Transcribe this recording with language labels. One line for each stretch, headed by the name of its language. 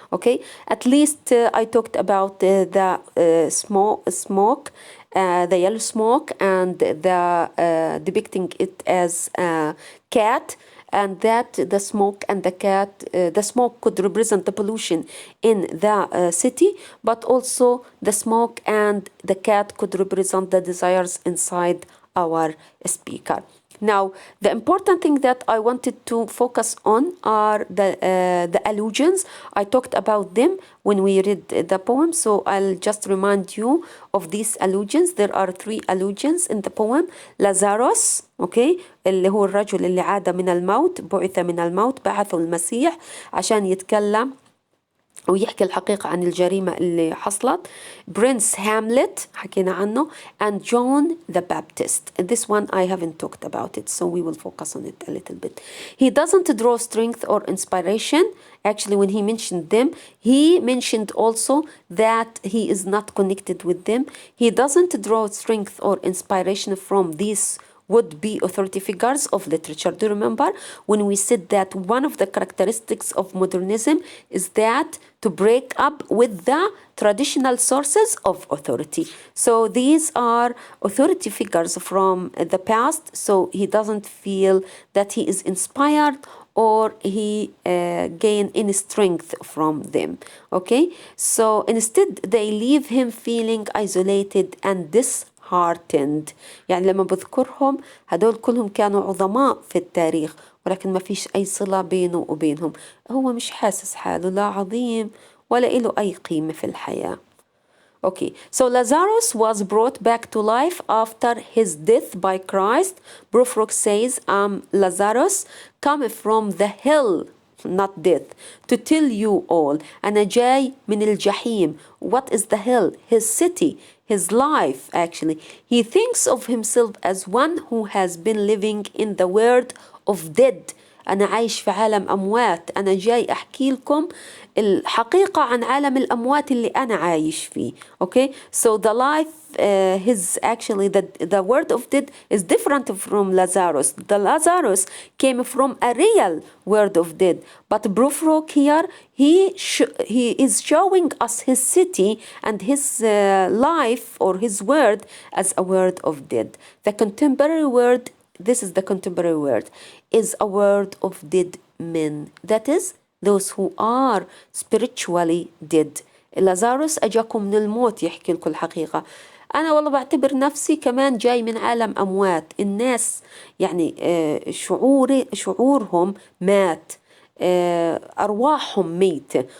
English: Okay, at least I talked about the smoke, the yellow smoke, and the depicting it as a cat, and that the smoke and the cat, the smoke could represent the pollution in the city, but also the smoke and the cat could represent the desires inside our speaker. Now, the important thing that I wanted to focus on are the allusions. I talked about them when we read the poem, so I'll just remind you of these allusions. There are 3 allusions in the poem.
Arabic: Lazarus, okay, اللي هو الرجل اللي عاد من الموت، بعث من الموت، بعثه المسيح عشان يتكلم ويحكي الحقيقة عن الجريمة اللي حصلت.
English: Prince Hamlet
Arabic: حكينا عنه,
English: and John the Baptist. This one I haven't talked about it, so we will focus on it a little bit. He doesn't draw strength or inspiration. Actually, when he mentioned them, he mentioned also that he is not connected with them. He doesn't draw strength or inspiration from these would-be authority figures of literature. Do you remember when we said that one of the characteristics of modernism is that to break up with the traditional sources of authority? So these are authority figures from the past, so he doesn't feel that he is inspired or he gain any strength from them. Okay, so instead they leave him feeling isolated and disheartened.
Arabic: يعني لما بذكرهم هدول كلهم كانوا عظماء في التاريخ ولكن ما فيش أي صلة بينه وبينهم. هو مش حاسس حاله لا عظيم ولا له أي قيمة في الحياة.
English: Okay, so Lazarus was brought back to life after his death by Christ. Prufrok says, Lazarus, come from the hell, not death, to tell you all.
Arabic: أنا جاي من الجحيم.
English: What is the hell? His city, his life, actually. He thinks of himself as one who has been living in the world of dead.
Arabic: أنا عايش في عالم أموات. أنا جاي أحكي لكم الحقيقة عن عالم الأموات اللي أنا عايش فيه.
English: Okay, so the life, his actually the word of dead is different from Lazarus. The Lazarus came from a real word of dead, but Prufrok here he is showing us his city and his life or his word as a word of dead. The contemporary word, this is the contemporary word, is a word of dead men. That is those who are spiritually dead.
Arabic: لازاروس أجاكم من الموت يحكي لكم الحقيقة. أنا والله بعتبر نفسي كمان جاي من عالم أموات. الناس يعني شعورهم مات، أرواحهم ميتة.